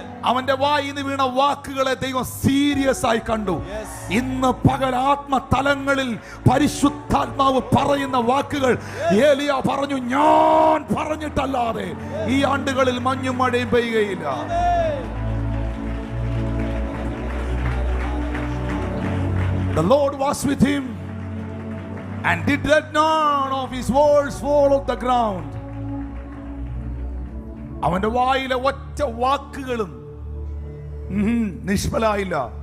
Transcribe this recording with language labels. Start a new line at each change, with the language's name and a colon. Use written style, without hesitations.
Malayalam: അവന്റെ വായിന്ന് വീണ വാക്കുകളെ ദൈവം സീരിയസ് ആയി കണ്ടു. ഇന്ന് പകൽ ആത്മതലങ്ങളിൽ പരിശുദ്ധാത്മാവ് പറയുന്ന വാക്കുകൾ, ഏലിയ പറഞ്ഞു, ഞാൻ പറഞ്ഞിട്ടല്ലാതെ ഈ ആണ്ടുകളിൽ മഞ്ഞും മഴയും പെയ്യുകയില്ല.
English: The Lord was with him and did let none of his words fall on the ground.
Malayalam: അവന്റെ വായിലെ ഒറ്റ വാക്കുകളും നിഷ്ഫലായില്ല.